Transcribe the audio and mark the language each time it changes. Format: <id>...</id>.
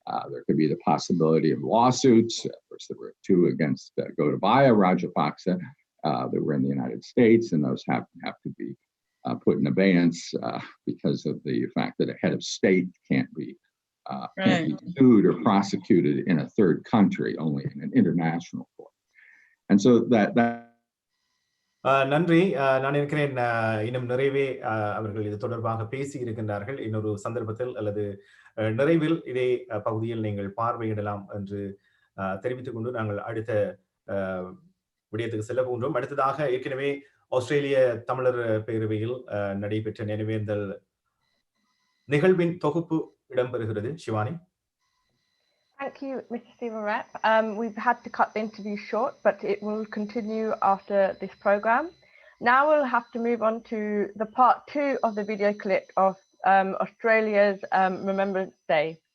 <en>There could be the possibility of lawsuits. Of course, there were two against Gotabaya Rajapaksa that were in the United States, and those have to be put in abeyance because of the fact that a head of state can't be sued or prosecuted in a third country, only in an international court. And so that</en> <ta>நன்றி. நான் நினைக்கிறேன் இன்னும் நிறைவே அவர்கள் இது தொடர்பாக பேசி இருக்கின்றார்கள். இன்னொரு சந்தர்ப்பத்தில் அல்லது நிறைவில் இதே பகுதியில் நீங்கள் பார்வையிடலாம் என்று தெரிவித்துக் கொண்டு நாங்கள் அடுத்த விடயத்துக்கு செல்ல போகின்றோம். அடுத்ததாக ஏற்கனவே ஆஸ்திரேலிய தமிழர் பேரவையில் நடைபெற்ற நினைவேந்தல் நிகழ்வின் தொகுப்பு இடம்பெறுகிறது. Shivani.</ta> <en>Thank you, Mr. Stephen Rapp. We've had to cut the interview short, but it will continue after this program. Now we'll have to move on to the part 2 of the video clip of Australia's Remembrance Day.</en>